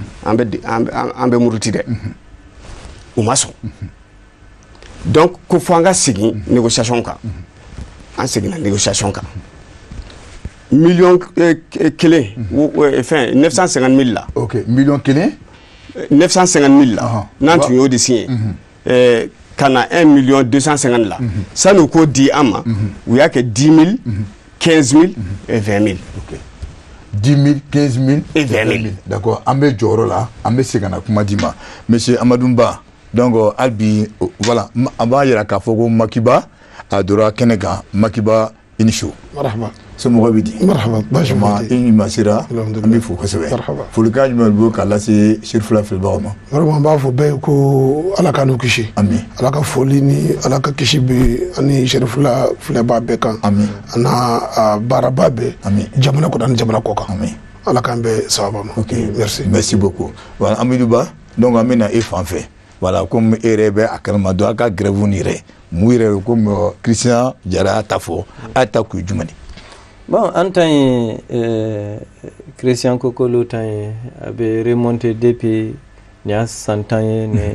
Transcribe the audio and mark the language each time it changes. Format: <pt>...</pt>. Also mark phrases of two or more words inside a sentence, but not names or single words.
<bm>an bɛ muruti dɛ u ma sɔn donc ko fɔ an ka segin négociation kan an seginna négociation kan million kelen fɛn 950 000 la ok million kelen 950 000 la n'an tun y'o de signé ka na 1 250 000 la san'u k'o di an ma u y'a kɛ 10 000 15 000 et 20 000 ok 10 000 15 000 et 20 000 d'accord an bɛ jɔyɔrɔ la an bɛ segin ka na kuma di ma monsieur Amadou Ba donc hali bi voilà an b'a yira k'a fɔ ko Makiba a donna kɛnɛ kan Makiba i ni su marhaba somɔgɔw bɛ di marhaba baasi ma i ni ma sera an bɛ fo kosɛbɛ folikan jumɛn b'o k'a lase Serifula filɛbagaw ma vraiment an b'a fɔ bɛɛ ye ko ala ka n'u kisi ami ala ka foli ni ala ka kisi bɛ ani Serifula filɛbaga bɛɛ kan ami a n'a baaraba bɛɛ ami jamana kɔnɔ ani jamana kɔ kan ami ala k'an bɛɛ sababa ma ok merci</bm> <fr>beaucoup voilà</fr> <bm>Amadou Ba donc an bɛ na e fan fɛ voilà comme e yɛrɛ bɛ a kalama donc a ka grève nin yɛrɛ mun yɛrɛ comme Christian Diarra y'a ta fɔ a y'a ta kun ye jumɛn ye bon an ta ye Christian Kokolo ta ye a bɛ</bm> <fr>remonter depuis</fr> <bm>nin y'a san 10 ye nin</bm>